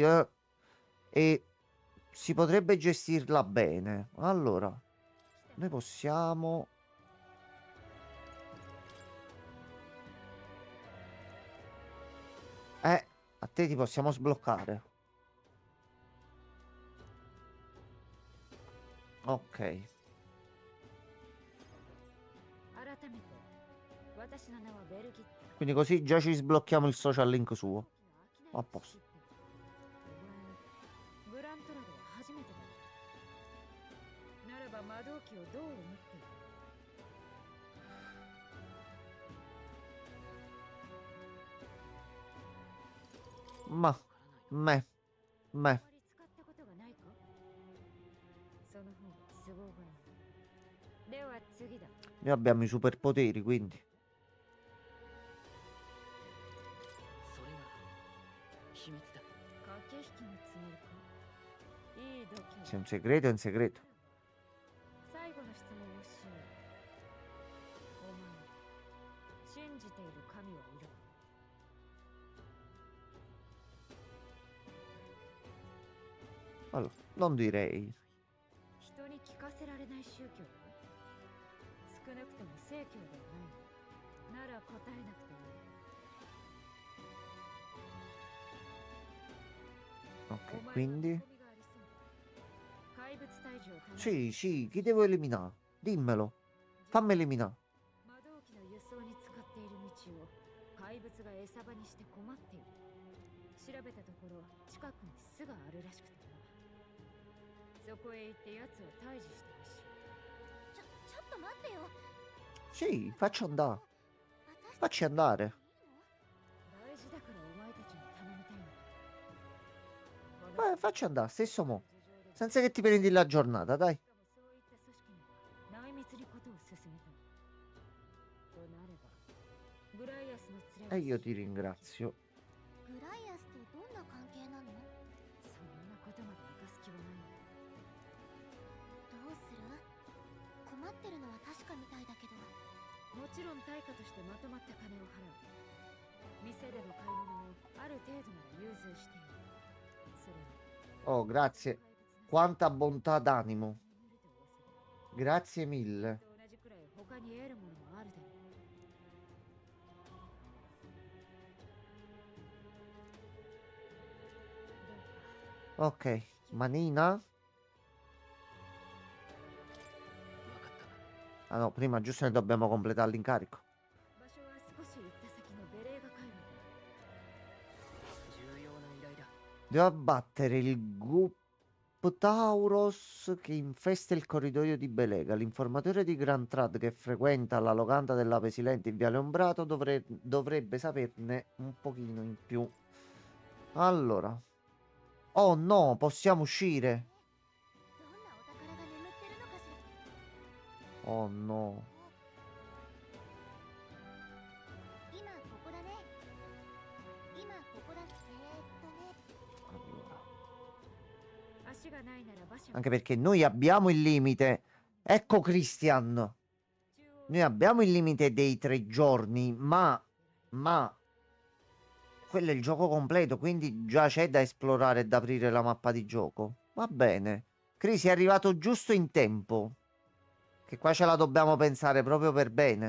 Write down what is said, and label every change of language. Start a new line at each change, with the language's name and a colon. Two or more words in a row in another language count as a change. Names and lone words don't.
Italian: e si potrebbe gestirla bene. Allora, noi possiamo... a te ti possiamo sbloccare. Ok.
Japanese: 改めて私の名はベルギット
Italian: Quindi così già ci sblocchiamo il social link suo. A posto.
Japanese: お前グラントラドは初めてだは魔導機をどう思っている？
Italian: Ma, me,
Japanese: あ
Italian: me.
Japanese: まり使ったことがないか？その方が都合がいい。では次だ。
Italian: Noi abbiamo i superpoteri, quindi.
Japanese: それは秘密だ。駆け引きのつもりか？いい度胸。
Italian: Se è un segreto, è un segreto.
Japanese: 最後の質問をしよう。お前、信じている神はいる？
Italian: Allora, non direi.
Japanese: 人に聞かせられない宗教？少なくとも正教ではない。なら答えなくていい。
Italian: Ok, quindi.
Japanese: 怪物退治を頼む。
Italian: Sì, sì, chi devo eliminare? Dimmelo. Fammi eliminare.
Japanese: 魔導機の輸送に使っている道を怪物が餌場にして困っている。調べたところ近くに巣があるらしくてな。そこへ行って奴を退治してほしい。ちょっと待ってよ。
Italian: Sì, faccio andare. Facci andare.
Japanese: 大事だからお前たちに頼みたいの。
Italian: Facci andare, stesso mo. Senza che ti prendi la giornata, dai.
Japanese: そういった組織に内密にことを進めた。となれば、グライアスの連れ
Italian: E io ti ringrazio.
Japanese: グライアスとどんな関係なの？そんなことまで明かす気はない。どうする？困ってるのは確かみたいだけど。もちろん対価としてまとまった金を払う。店での買い物もある程度なら融通している。それに
Italian: Oh, grazie. Quanta bontà d'animo. Grazie mille.
Japanese: と同じくらい他に得るものもあるだろう。
Italian: Ok, manina.
Japanese: わかった
Italian: Ah no, prima giusto ne dobbiamo completare l'incarico.
Japanese: 場所は少し行った先のベレーガ回路。重要な依頼だ。
Italian: Devo abbattere il Guptauros che infesta il corridoio di Belega. L'informatore di Grand Trad che frequenta la locanda dell'Ape Silente in Viale Ombrato dovrebbe saperne un pochino in più. Allora. Oh no, possiamo uscire.
Japanese: どんなお宝が眠ってるのかしら。
Italian: Oh no.
Japanese: 今ここだね。今ここだ。
Italian: Allora.
Japanese: 足がないなら馬車。
Italian: Anche perché noi abbiamo il limite. Ecco Christian. Noi abbiamo il limite dei 3 giorni, ma quello è il gioco completo, quindi già c'è da esplorare e da aprire la mappa di gioco. Va bene. Chris è arrivato giusto in tempo. Che qua ce la dobbiamo pensare proprio per bene.